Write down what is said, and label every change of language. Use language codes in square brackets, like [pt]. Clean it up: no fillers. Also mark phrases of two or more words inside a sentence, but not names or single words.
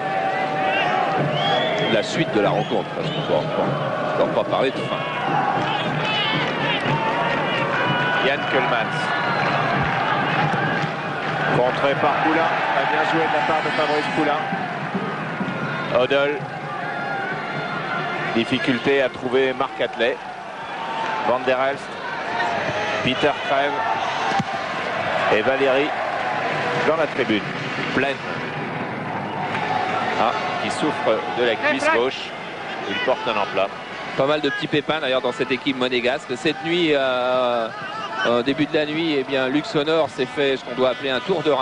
[fr] La suite de la rencontre, parce qu'on ne peut pas parler de fin. Yann Keulmans. Contré par Poulain. Bien joué de la part de Fabrice Poulain. Hoddle. Difficulté à trouver Marc Atlet. Van der Elst. Peter Crève. Et Valéry dans la tribune. Pleine. Qui souffre de la cuisse gauche. Il porte un emplat. Pas mal de petits pépins d'ailleurs dans cette équipe monégasque. Cette nuit, au début de la nuit, eh bien, Luxonor s'est fait ce qu'on doit appeler un tour de rein.